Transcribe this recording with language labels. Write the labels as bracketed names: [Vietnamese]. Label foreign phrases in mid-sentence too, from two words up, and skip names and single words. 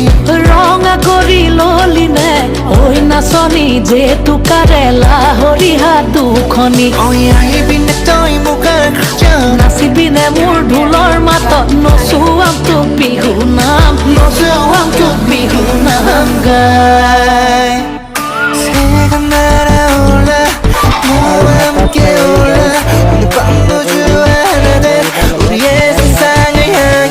[Assamese] ৰঙা কৰি ললিনে, ঐ নাচনী জেতুকাৰে লাহৰি হাত দুখনি। ঐ আহিবিনে তই মুগাৰ সাজত, নাচিবিনে মোৰ ঢোলৰ মাতত, নচুৱাম তোক বিহু নাম, নচুৱাম তোক বিহু নাম গাই। [Korean] 새가 날아올라 너와 함께 올라, 오늘 밤도 주안하는 우리의 세상을 향해.